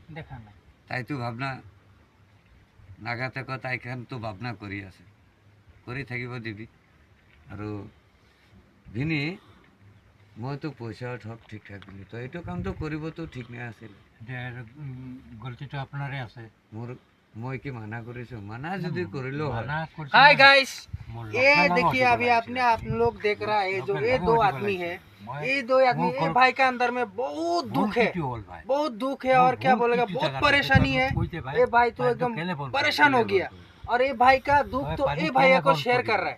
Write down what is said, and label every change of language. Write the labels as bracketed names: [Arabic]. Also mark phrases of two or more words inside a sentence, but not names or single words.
[Assamese] তাইতো ভাবনা নাগাতে কয়, তাইখানতো ভাবনা কৰি আছে, কৰি থাকিব দিবি। আৰু ভিনি মইতো পইচা সব ঠিক ঠাক দিলোঁ, তো এইটো কামটো কৰিবতো ঠিক নাছিল। গলতিটো আপোনাৰে আছে। মই কি মানা কৰিছোঁ? মানা যদি কৰিলেও হয়। [English] hi guys, [Hindi] ये देखिए अभी आपने आप लोग देख रहा है जो ये दो आदमी है, ये दो आदमी, ये भाई के अंदर में बहुत दुख है, बहुत दुख है और क्या बोलेगा, बहुत परेशानी है। ये भाई तो एकदम परेशान हो गया और ये भाई का दुख तो ये भैया को शेयर कर रहा है।